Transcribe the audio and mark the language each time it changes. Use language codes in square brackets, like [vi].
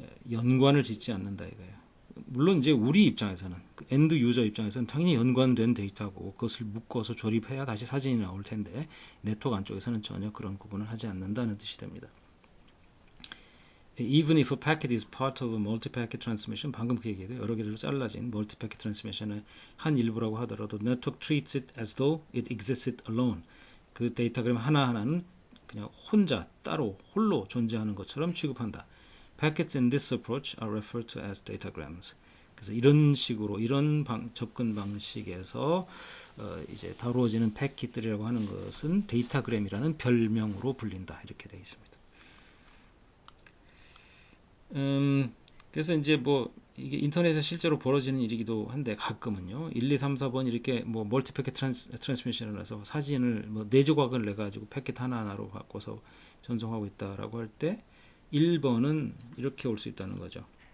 [ko] 연관을 짓지 않는다 이거예요. 물론 이제 우리 입장에서는 엔드 유저 입장에서는 당연히 연관된 데이터고 그것을 묶어서 조립해야 다시 사진이 나올 텐데 네트워크 안쪽에서는 전혀 그런 구분을 하지 않는다는 뜻이 됩니다. [en] Even if a packet is part of a multi-packet transmission, [ko] 방금 그 얘기예요. 여러 개로 잘라진 multi-packet transmission의 한 일부라고 하더라도 [en] network treats it as though it existed alone. [ko] 그 데이터그램 하나하나는 그냥 혼자 따로 홀로 존재하는 것처럼 취급한다. [en] Packets in this approach are referred to as datagrams. [ko] 그래서 이런 식으로 이런 접근 방식에서 이제 다루어지는 패킷들이라고 하는 것은 데이터그램이라는 별명으로 불린다. 이렇게 되어 있습니다. 그래서 이제 뭐 이게 인터넷에 실제로 벌어지는 일이기도 한데 가끔은요 1, 2, 3, 4번 이렇게 뭐 멀티 패킷 트랜스미션을 해서 사진을 뭐 4조각을 내 가지고 패킷 하나하나로 바꿔서 전송하고 있다라고 할 때 1번은 이렇게 올 수 있다는 거죠.